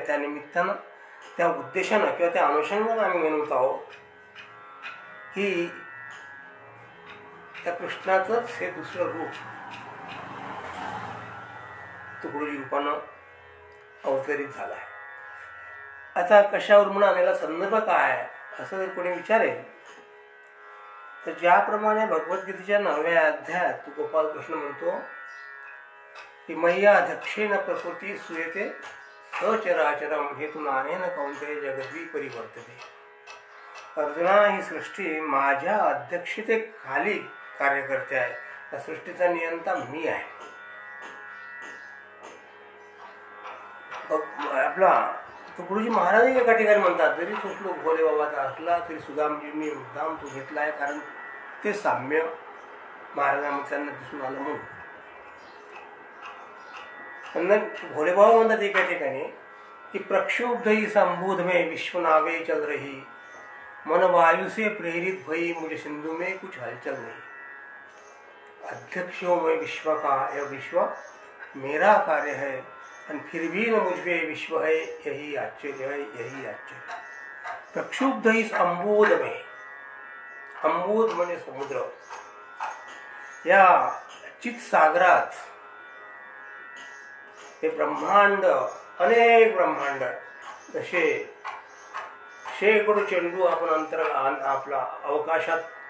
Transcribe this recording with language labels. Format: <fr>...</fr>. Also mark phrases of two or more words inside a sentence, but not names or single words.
<mr>त्या निमित्तानं, त्या उद्देशानं किंवा त्या अनुषंगानं आम्ही म्हणत आहोत की त्या कृष्णाचंच हे दुसरं रूप तुकडोजी रूपानं अवतरित झालं आहे. आता कशावर म्हणून आलेला संदर्भ काय असं जर कोणी विचारेल तर ज्याप्रमाणे भगवद्गीतेच्या 9व्या अध्यायात गोपाल कृष्ण म्हणतो की</mr> <sa>मय्या दक्षेण प्रकृती सूयते सचराचरम हेतु नानेन कौंतेय जगद्वी परिवर्तते.</sa> <mr>अर्जुना, ही सृष्टी माझ्या अध्यक्षतेखाली कार्य करते आहे, त्या सृष्टीचा नियंता मी आहे. आपला तुकडोजी महाराज एका ठिकाणी म्हणतात, जरी तो श्लोक भोले बाबाचा असला तरी सुदामजींनी मुद्दाम तो घेतला आहे, कारण ते साम्य महाराजांमध्ये त्यांना दिसून आलं म्हणून. भोले बाबा म्हणतात एका ठिकाणी की</mr> <hi>प्रक्षुब्धही संबोध में विश्वनावे चल रही, मन वायु से प्रेरित भई मुझे सिंधु में कुछ हलचल नहीं. अध्यक्षों में विश्व का, यह विश्व मेरा कार्य है, और फिर भी न मुझ में विश्व है, यही आश्चर्य है, यही आश्चर्य. प्रक्षुब्ध इस अंबोध में,</hi> <mr>अंबोध म्हणजे समुद्र, या चित सागरात हे ब्रह्मांड, अनेक ब्रह्मांड, जसे शेकडो चेंडू आपण आपला अवकाशात</mr>